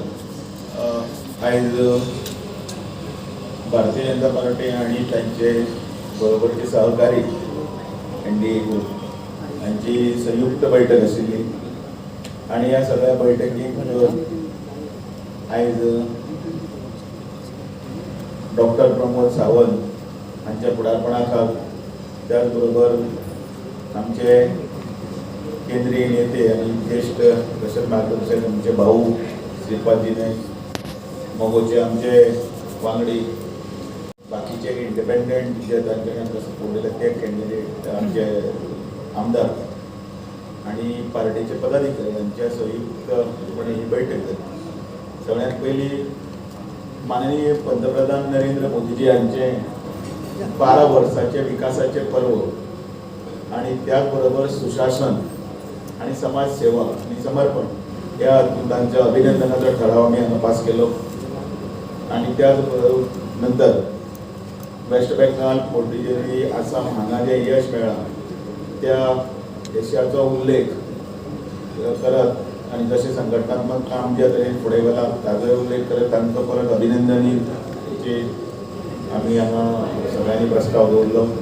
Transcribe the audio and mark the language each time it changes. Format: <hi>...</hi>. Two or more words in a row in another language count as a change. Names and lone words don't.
<mr>आज भारतीय जनता पार्टी आणि त्यांचे बरोबरचे सहकारी NDA ग्रुप यांची संयुक्त बैठक आशिल्ली आणि या सगळ्या बैठकीत आज डॉक्टर प्रमोद सावंत यांच्या पुढारपणाखाल, त्याचबरोबर आमचे केंद्रीय नेते आणि ज्येष्ठ प्रशासन मार्गदर्शक आमचे भाऊ श्रीपादजी नाईक, मगोचे आमचे वांगडी, बाकीचे इंडिपेंडंट जे</mr> <kok>तांच्यानी आमकां सपोर्ट दिला</kok> <mr>ते कॅन्डिडेट, आमचे आमदार आणि पार्टीचे पदाधिकारी यांच्या संयुक्तपणे ही बैठक जाली. सगळ्यात पहिली माननीय पंतप्रधान नरेंद्र मोदीजी यांचे 12 वर्षाचे विकासाचे पर्व आणि त्याचबरोबर सुशासन आणि समाजसेवा आणि समर्पण या तांच्या अभिनंदनाचा ठराव आम्ही</mr> <kok>हांगा पास केलो.</kok> <mr>आणि त्याच नंतर वेस्ट बेंगाल, पुडुचेरी, आसाम</mr> <kok>हांगा जे यश मेळ्ळा</kok> <mr>त्या यशाचो उल्लेख करत आणि जसे संघटनात्मक काम ज्या तरेन फुडें गेला ताजो उल्लेख करत तांकां परत अभिनंदनीचे आम्ही हांगा सगळ्यांनी प्रस्ताव दवरलो.</mr>